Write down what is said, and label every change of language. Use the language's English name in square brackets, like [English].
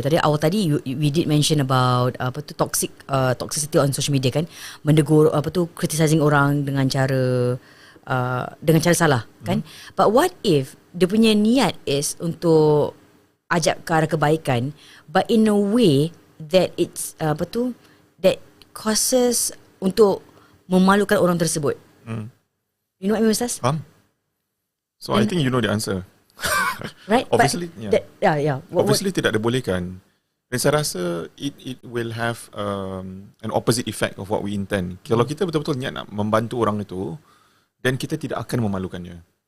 [Malay] Awal tadi [English] we did mention about toxicity on social media, kan. [Malay] Menegur criticizing orang dengan cara salah, kan. [English] But what if [Malay] dia punya niat [English] is [Malay] untuk ajak ke arah kebaikan, [English] but in a way that it's that causes [Malay] untuk memalukan orang tersebut. [English] You know what I mean, Ustaz? So I think you know the answer. Right? [Malay] Obviously, obviously tidak dibolehkan. Dan saya rasa [English] it will have an opposite effect of what we intend. [Malay] Kalau kita betul-betul niat nak membantu orang itu, dan kita tidak akan memalukannya.